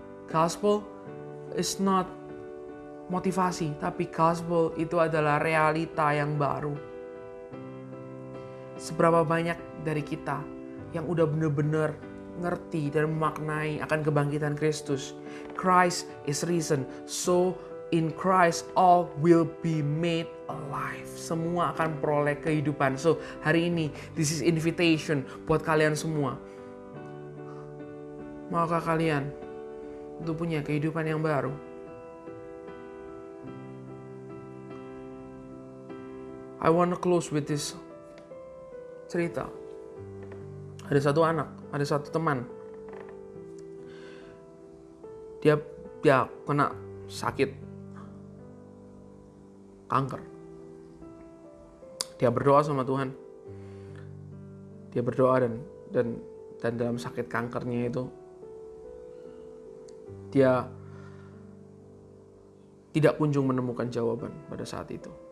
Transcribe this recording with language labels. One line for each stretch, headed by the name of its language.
English: Gospel is not
Indonesian: motivasi, tapi gospel itu adalah realita yang baru. Seberapa banyak dari kita yang udah bener-bener ngerti dan memaknai akan kebangkitan Kristus.
English: Christ is risen, so in Christ all will be made alive.
Indonesian: Semua akan peroleh kehidupan. So hari ini,
English: this is invitation
Indonesian: buat kalian semua. Maukah kalian untuk punya kehidupan yang baru?
English: I want to close with this cerita.
Indonesian: Ada satu anak, ada satu teman. Dia kena sakit kanker. Dia berdoa sama Tuhan. Dia berdoa dan dalam sakit kankernya itu dia tidak kunjung menemukan jawaban pada saat itu.